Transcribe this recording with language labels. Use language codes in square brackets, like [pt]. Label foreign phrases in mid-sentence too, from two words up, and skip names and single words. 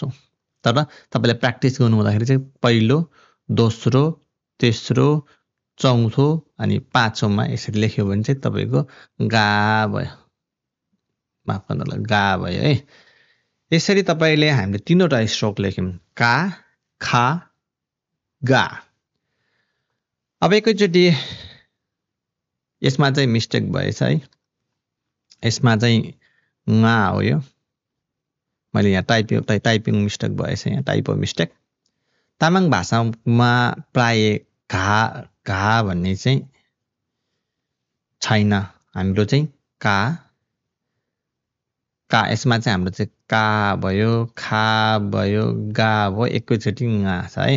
[ne] तर तपाईँले प्र्याक्टिस गर्नु हुँदाखेरि चाहिँ पहिलो, दोस्रो, तेस्रो, चौथो अनि पाँचौँमा यसरी लेख्यो भने चाहिँ तपाईँको गा भयो, माफ गर्नुहोला गा भयो है। यसरी तपाईँले हामीले 3वटा स्ट्रोक लेख्यौँ, का, खा, गा। अब एकैचोटि यसमा चाहिँ मिस्टेक भएछ है, यसमा चाहिँ गा हो यो, मैले यहाँ [en] typing mistake [ne] भएछ, यहाँ [en] typo mistake. [ne] तामाङ भाषामा प्राय घा भन्ने चाहिँ छैन, हाम्रो चाहिँ का, यसमा चाहिँ हाम्रो चाहिँ का भयो, खा भयो, गा भयो, एकैचोटि गा छ है।